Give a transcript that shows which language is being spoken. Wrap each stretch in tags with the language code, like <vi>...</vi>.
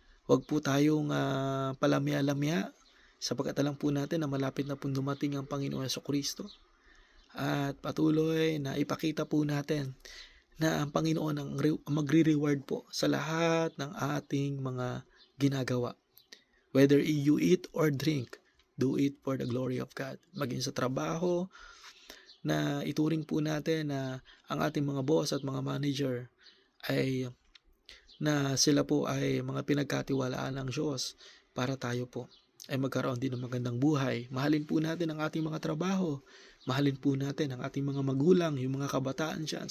<tl>Huwag po tayong palamya-lamya, sapagkat alam po natin na malapit na po dumating ang Panginoong Jesucristo. At patuloy na ipakita po natin na ang Panginoon ang magre-reward po sa lahat ng ating mga ginagawa.</tl> <en>Whether you eat or drink, do it for the glory of God.</en> <tl>Maging sa trabaho, na ituring po natin na ang ating mga boss at mga manager ay na sila po ay mga pinagkatiwalaan ng Diyos para tayo po ay magkaroon din ng magandang buhay. Mahalin po natin ang ating mga trabaho. Mahalin po natin ang ating mga magulang, yung mga kabataan dyan.</tl>